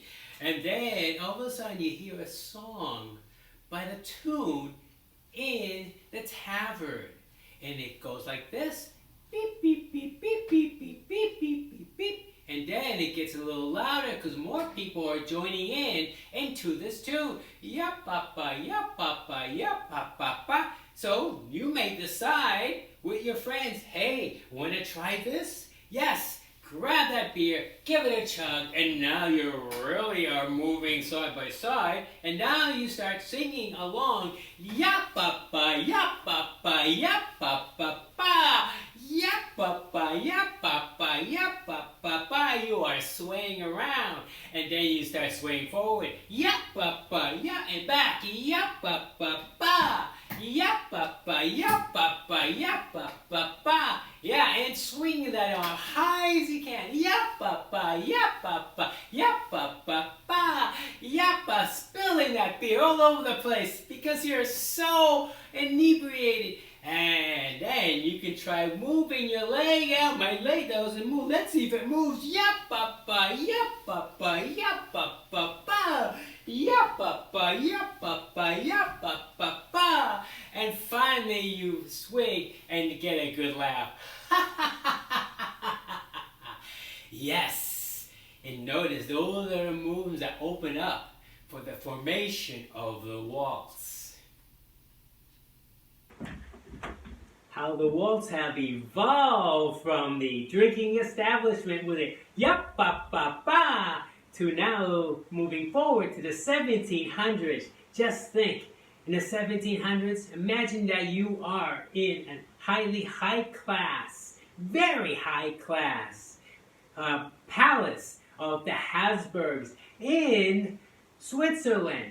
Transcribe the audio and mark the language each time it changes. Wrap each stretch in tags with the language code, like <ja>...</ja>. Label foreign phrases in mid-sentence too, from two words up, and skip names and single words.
<en>And then all of a sudden you hear a song by the tune in the tavern. And it goes like this. Beep, beep, beep, beep, beep, beep, beep, beep, beep, beep. And then it gets a little louder because more people are joining in into this tune. Yap-pa-pa, yap-pa-pa, yap-pa-pa-pa. So you may decide with your friends, "Hey, want to try this?" Yes. Grab that beer, give it a chug, and now you really are moving side by side. And now you start singing along. Yap-pa-pa, yap-pa-pa, yap-pa-pa-pa. Yap-pa-pa, yap-pa-pa, yap-pa-pa-pa. You are swaying around. And then you start swaying forward. Yap-pa-pa, yap, and back. Yap-pa-pa-pa. Yap-pa-pa, yap-pa-pa, yap-pa-pa-pa. Yeah, and swing that on high as you can. Yap-pa-pa, yap-pa-pa, yap-pa-pa-pa. Yap-pa, spilling that beer all over the place because you're so inebriated. And then you can try moving your leg out. My leg doesn't move. Let's see if it moves. Yap-pa-pa, yap-pa-pa, yap-pa-pa-pa. Yap-pa-pa, yap-pa-pa, yap-pa-pa-pa. And finally you swing and get a good laugh. Yes. And notice those are the moves that open up for the formation of the waltz. How the waltz have evolved from the drinking establishment with a yap-pa-pa-pa to now moving forward to the 1700s. Just think, in the 1700s, imagine that you are in a highly high class, very high class palace of the Habsburgs in Switzerland.</en>